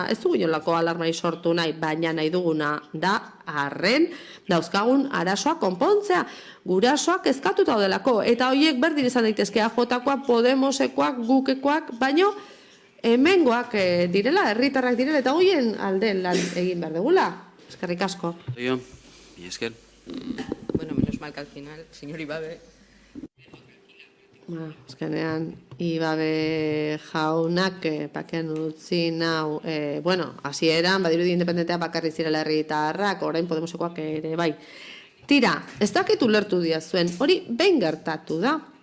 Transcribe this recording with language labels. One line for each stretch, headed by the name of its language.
Basque: Ez dugu inolako alarmai sortu nahi, baina nahi duguna da arren dauzkagun arazoa konpontzea. Gurasoak kezkatuta daudelako, eta horiek berdin izan daitezke AJkoak, Podemosekoak, gukekoak, baino hemengoak direla, herritarrak direla, eta horien alde lan egin behar dugula. Eskerrik asko. Mi esker.
Spanish: Bueno, menos mal que al final, señor Ibabe.
Basque: Azkenean, Ibabe jaunak pakean utzi nau, hasieran, badirudi independentea bakarri zirela herritarrak, orain Podemosekoak ere bai. Tira, ez dakit ulertu diazuen, hori behin gertatu da.